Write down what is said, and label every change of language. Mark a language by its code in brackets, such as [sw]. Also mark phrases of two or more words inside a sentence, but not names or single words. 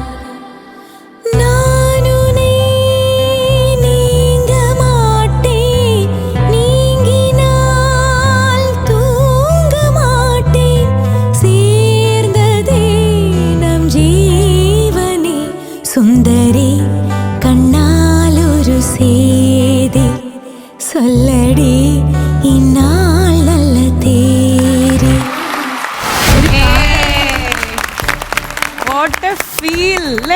[ta] நான் உன்னை நீங்க மாட்டேன் நீங்கினால் தூங்க மாட்டேன் சேர்ந்ததே நம் ஜீவனே சுந்தரி கண்ணால் ஒரு சேதி சொல்லடி இந்நாள் நல்ல தேதி. [en] what a feel അല്ലേ?